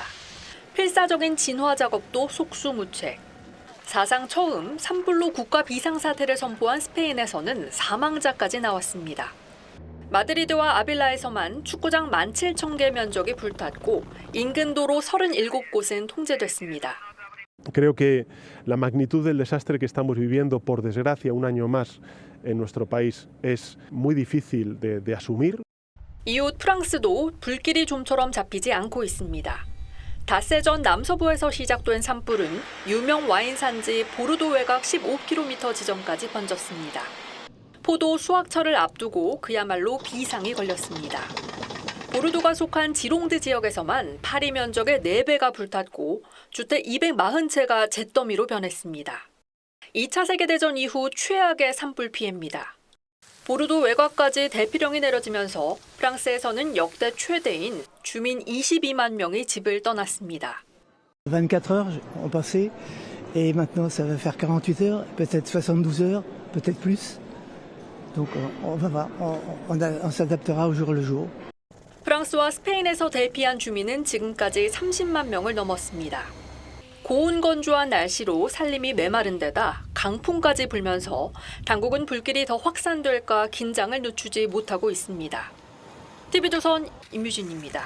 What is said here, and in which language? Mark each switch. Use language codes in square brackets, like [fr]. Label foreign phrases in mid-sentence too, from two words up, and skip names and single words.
[ko] 필사적인 진화 작업도 속수무책. 사상 처음 산불로 국가 비상사태를 선포한 스페인에서는 사망자까지 나왔습니다. 마드리드와 아빌라에서만 축구장 17,000개 면적이 불탔고 인근 도로 37곳은 통제됐습니다. [es] Creo que la magnitud del desastre que estamos viviendo, por desgracia, un año más en nuestro país es muy difícil de asumir. [ko] 이웃 프랑스도 불길이 좀처럼 잡히지 않고 있습니다. 닷새 전 남서부에서 시작된 산불은 유명 와인 산지 보르도 외곽 15km 지점까지 번졌습니다. 포도 수확철을 앞두고 그야말로 비상이 걸렸습니다. 보르도가 속한 지롱드 지역에서만 파리 면적의 4배가 불탔고 주택 240채가 잿더미로 변했습니다. 2차 세계대전 이후 최악의 산불 피해입니다. 보르도 외곽까지 대피령이 내려지면서 프랑스에서는 역대 최대인 주민 22만 명이 집을 떠났습니다. [fr] 24 heures ont passé et maintenant ça va faire 48 heures, peut-être 72 heures, peut-être plus. Donc on va voir, on s'adaptera au jour le jour. [ko] 프랑스와 스페인에서 대피한 주민은 지금까지 30만 명을 넘었습니다. 고온 건조한 날씨로 살림이 메마른 데다 강풍까지 불면서 당국은 불길이 더 확산될까 긴장을 늦추지 못하고 있습니다. TV조선 임유진입니다.